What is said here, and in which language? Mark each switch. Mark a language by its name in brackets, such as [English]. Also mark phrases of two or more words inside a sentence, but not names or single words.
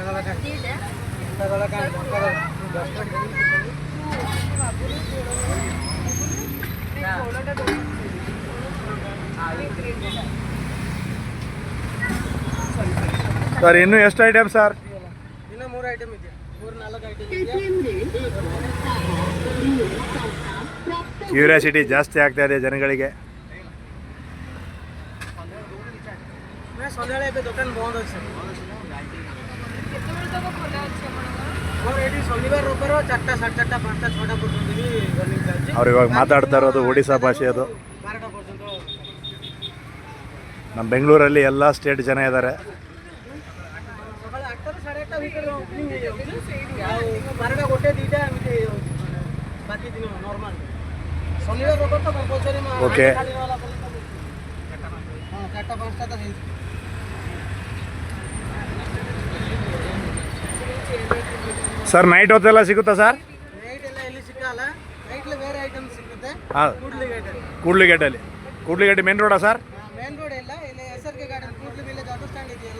[Kannada] ಸರ್ ಇನ್ನೂ ಎಷ್ಟು ಐಟಮ್ ಸರ್? ಇನ್ನು 3 ಐಟಮ್ ಇದೆ, 4 ಐಟಮ್ ಇದೆ. ಕ್ಯೂರಿಯಾಸಿಟಿ ಜಾಸ್ತಿ ಆಗ್ತಾ ಇದೆ ಜನಗಳಿಗೆ. [Odia] ସନ୍ଧ୍ୟାବେଳେ ଏବେ ଦୋକାନ ବନ୍ଦ ଅଛି ମୋର ଏଠି ଶନିବାର ରବିବାର 4ଟା 4:30 5ଟା 6ଟା ପର୍ଯ୍ୟନ୍ତ ବି ରନିଂ ଚାଲିଛି. [Kannada] ಅವ್ರು ಇವಾಗ ಮಾತಾಡ್ತಾ ಇರೋದು ಒಡಿಶಾ ಭಾಷೆ ಅದು. [Odia] 12ଟା ପର୍ଯ୍ୟନ୍ତ [Kannada] ನಮ್ಮ ಬೆಂಗಳೂರಲ್ಲಿ ಎಲ್ಲ ಸ್ಟೇಟ್ ಜನ ಇದ್ದಾರೆ. [Odia] ସକାଳ 8ଟାରୁ 8:30 ଭିତରେ ଓପନିଂ ହେଇଯାଉଛି ଆଉ 12ଟା 1 2ଟା ଏମିତି ହେଇଯାଉଛି ବାକି ଦିନ ନର୍ମାଲ. ଶନିବାର ରବିବାର ତ କମ୍ପଲସରି ଓକେ. ହଁ 4ଟା 5ଟା ତ ହେଇଛି. [Kannada] ಸರ್ ನೈಟ್ ಹೊತ್ತೆಲ್ಲ ಸಿಗುತ್ತಾ ಸರ್? ನೈಟ್ ಎಲ್ಲ ಎಲ್ಲಿ ಸಿಕ್ಕಲ್ಲ, ನೈಟ್ಲಿ ಬೇರೆ ಐಟಮ್ ಸಿಗುತ್ತೆ. ಹಾಂ, ಕೂಡ್ಲಿಗೇಟಲ್ಲಿ. ಕೂಡ್ಲಿಗೇಟ್ [English] main road [Kannada] ಸರ್? [English] main road [Kannada] ಇಲ್ಲ, ಇಲ್ಲಿ SRK ಗಾರ್ಡನ್ ಕೂಡ್ಲಿ [English] village auto stand [Kannada] ಇದೆಯಲ್ಲ